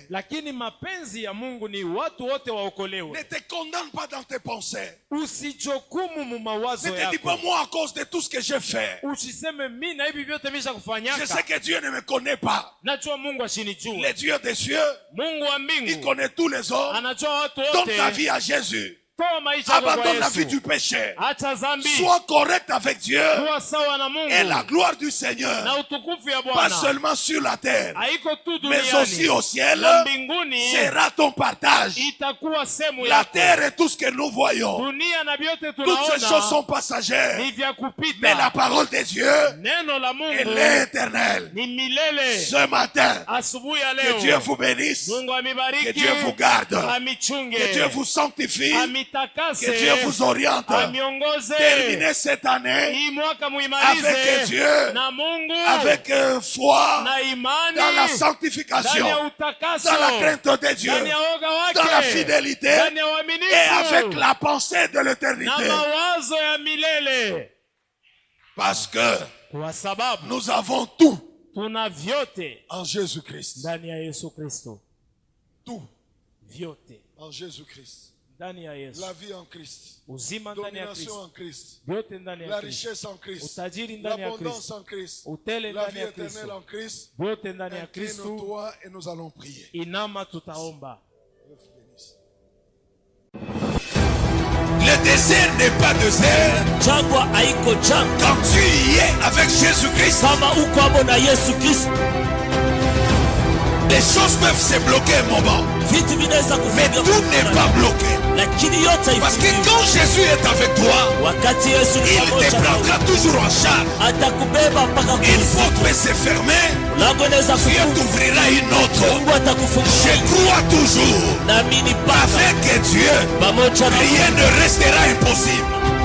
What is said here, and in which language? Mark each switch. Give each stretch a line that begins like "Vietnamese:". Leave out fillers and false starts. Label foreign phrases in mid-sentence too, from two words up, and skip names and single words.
Swahili: lakini mapenzi ya Mungu ni watu wote
French: Ne
Swahili: waokolewe.
French: te condamne pas dans tes pensées.
Swahili: Usijokumu mu
French: Ne
Swahili: mawazo
French: te dis pas
Swahili: yako.
French: moi à cause de tout ce que j'ai fait.
Swahili: Usiseme mimi na hivi vyote misha
French: Je sais
Swahili: kufanyaka.
French: que Dieu ne me connaît pas.
Swahili: Najua Mungu ashinijua.
French: Le Dieu des cieux,
Swahili: Mungu wa
French: il
Swahili: mbingu
French: connaît tous les hommes.
Swahili: anajua watu
French: Donne ta
Swahili: wote.
French: vie à Jésus.
Swahili: Toa maisha yako kwa
French: Abandonne la vie
Swahili: Yesu.
French: du péché.
Swahili: Acha zambi.
French: Sois correct avec Dieu.
Swahili: Kuwa sawa na Mungu.
French: Et la gloire du Seigneur,
Swahili: Na utukufu ya
French: pas
Swahili: Bwana
French: seulement sur la terre,
Swahili: haiko tu
French: mais aussi
Swahili: duniani,
French: au ciel,
Swahili: na mbinguni
French: sera ton partage.
Swahili: itakuwa sehemu
French: La
Swahili: yako.
French: terre et tout ce que nous voyons,
Swahili: Dunia na vyote
French: toutes ces choses sont
Swahili: tunaona
French: passagères.
Swahili: ni vya
French: Mais la
Swahili: kupita.
French: parole de Dieu,
Swahili: Neno la
French: elle
Swahili: Mungu
French: est éternelle.
Swahili: ni milele.
French: Ce matin,
Swahili: Asubuhi ya
French: que Dieu
Swahili: leo
French: vous bénisse,
Swahili: Mungu
French: que
Swahili: amibariki,
French: Dieu vous garde,
Swahili: amichunge,
French: que Dieu vous sanctifie, que
Swahili: amitakase,
French: Dieu vous oriente.
Swahili: amiongoze.
French: Terminez cette année
Swahili: Hii mwaka
French: avec
Swahili: muimalize
French: Dieu,
Swahili: na Mungu
French: avec foi,
Swahili: na imani
French: dans la
Swahili: ndani ya
French: sanctification,
Swahili: utakaso,
French: dans la crainte de Dieu,
Swahili: ndani ya woga wake,
French: dans la fidélité
Swahili: ndani ya
French: et
Swahili: uaminifu
French: avec la pensée de
Swahili: na
French: l'éternité.
Swahili: mawazo ya milele,
French: Parce que
Swahili: kwa sababu
French: nous avons tout
Swahili: tuna vyote
French: en Jésus-Christ.
Swahili: ndani ya Yesu Kristo.
French: Tout
Swahili: Vyote
French: en Jésus-Christ.
Swahili: ndani ya Yesu,
French: La vie en Christ.
Swahili: uzima ndani ya
French: Domination
Swahili: Kristo,
French: en Christ.
Swahili: vyote ndani
French: La
Swahili: ya Kristo,
French: richesse en Christ.
Swahili: utajiri ndani ya
French: L'abondance
Swahili: Kristo,
French: en Christ.
Swahili: utele
French: La
Swahili: ndani
French: vie
Swahili: ya
French: éternelle en
Swahili: Kristo,
French: Christ.
Swahili: vyote ndani ya Kristo.
French: Incline-toi et nous allons prier.
Swahili: Inama, tutaomba.
French: Le désert n'est pas désert
Swahili: Jangwa haiko jangwa
French: quand tu y es avec Jésus-Christ.
Swahili: kama uko hapo na Yesu Kristo.
French: Les choses peuvent se bloquer un moment,
Swahili: Vitu vinaweza
French: mais
Swahili: kufunga
French: tout n'est pas bloqué.
Swahili: lakini yote
French: Parce que
Swahili: haifungiwi.
French: quand Jésus est avec toi,
Swahili: Wakati Yesu ni
French: il te
Swahili: pamoja nawe,
French: prendra toujours en charge.
Swahili: atakubeba mpaka
French: Une
Swahili: kuzimu.
French: porte peut se fermer,
Swahili: Lango inaweza
French: Dieu
Swahili: kufunga,
French: t'ouvrira une autre.
Swahili: Mungu atakufungulia.
French: Je crois toujours
Swahili: Naamini mpaka
French: avec Dieu,
Swahili: pamoja na
French: rien ne restera impossible.